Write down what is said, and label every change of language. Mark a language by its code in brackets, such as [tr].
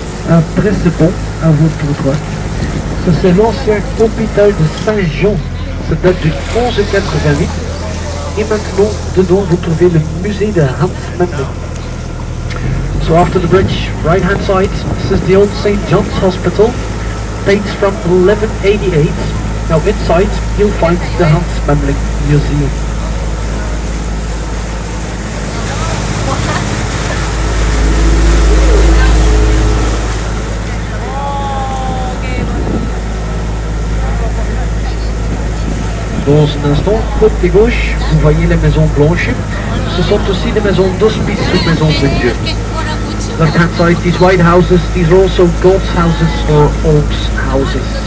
[fr] Après ce pont, à votre droite, ça c'est l'ancien hôpital de Saint-Jean. Ça date du 1188. Et maintenant, dedans, vous trouvez le musée de Hans Memling. [en] So after the bridge, right hand side, this is the old St. John's Hospital. Dates from 1188. Now inside, you'll find the Hans Memling Museum. [fr] Dans un instant, côté gauche, vous voyez les maisons blanches. Ce sont aussi des maisons d'hospice ou maisons de Dieu. [en] Left hand side, these white houses, these are also God's houses or alms houses.